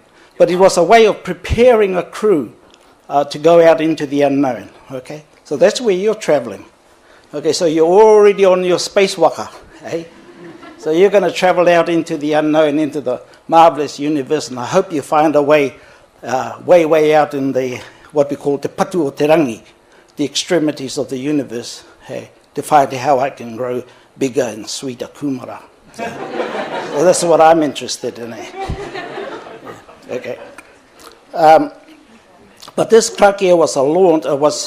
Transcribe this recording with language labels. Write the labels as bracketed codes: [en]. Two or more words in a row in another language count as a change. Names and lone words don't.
[en] But it was a way of preparing a crew to go out into the unknown, okay? So that's where you're traveling. Okay, so you're already on your space waka, eh? So you're going to travel out into the unknown, into the marvellous universe, and I hope you find a way way out in the what we call [mi] te patu o te rangi, [en] the extremities of the universe, to find how I can grow bigger and sweeter kumara. So that's what I'm interested in. Okay. But this krakia was a launch.